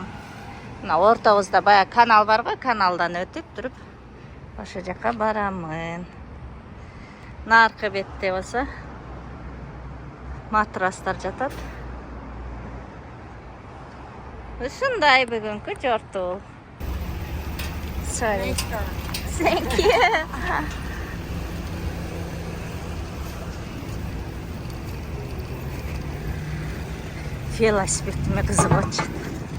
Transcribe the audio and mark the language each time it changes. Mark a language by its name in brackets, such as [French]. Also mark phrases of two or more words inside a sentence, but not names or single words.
[Kyrgyz] Мына ортобузда бая канал бар го, каналдан өтүп туруп ошо жака барамын. Наркы бетте болсо матрастар жатат. Ушундай бүгүнкү жортуу. [English] Sorry. Thank you. [Kyrgyz] Велосипедиме кызыгып атышат.